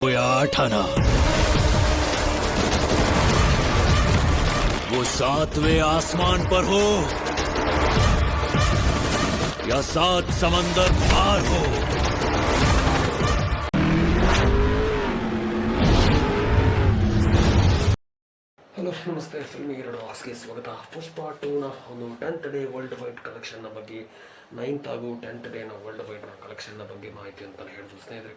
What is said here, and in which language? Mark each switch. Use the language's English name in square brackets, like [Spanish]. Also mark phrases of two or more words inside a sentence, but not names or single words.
[Hindi] या आठाना वो सातवें आसमान पर हो या सात समंदर पार हो। [Kannada] ಹಲೋ ನಮಸ್ತೆ, ಫಿಲ್ಮಿಗೆ ಆಸ್ಗೆ ಸ್ವಾಗತ. ಪುಷ್ಪ 2ನ ಒಂದು [English] 10th day world wide [Kannada] ಕಲೆಕ್ಷನ್ನ ಬಗ್ಗೆ, 9th ಹಾಗೂ 10th ಡೇನ [English] world wide [Kannada] ಕಲೆಕ್ಷನ್ನ ಬಗ್ಗೆ ಮಾಹಿತಿ ಅಂತ ಹೇಳಿದ್ರು ಸ್ನೇಹಿತರೆ.